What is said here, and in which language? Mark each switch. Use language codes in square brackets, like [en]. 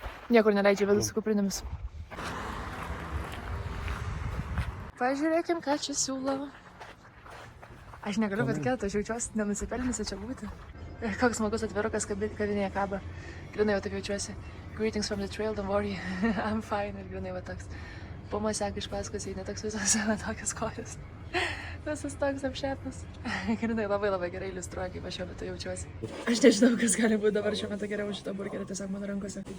[lt] Niekur neleidžia vidų su kuprinėmis. Pažiūrėkim, ką čia siūlo. Aš negaliu patikėti, aš jaučiuosi nenusipelnysi čia būti. Koks smagus atvirukas kavinėje kaba. Grinai jau taip jaučiuosi. [en] Greetings from the trail, don't worry, I'm fine. [lt] Ir grinai va toks. Puma seka iš paskos, jei netoks visas, tokias kojos. Visas toks apšėpnas. Grinai labai gerai iliustruoja, kaip aš šiuo metu jaučiuosi. Aš nežinau, kas gali būti dabar šiuo metu geriau už šitą burgerį tiesiog mano rankose.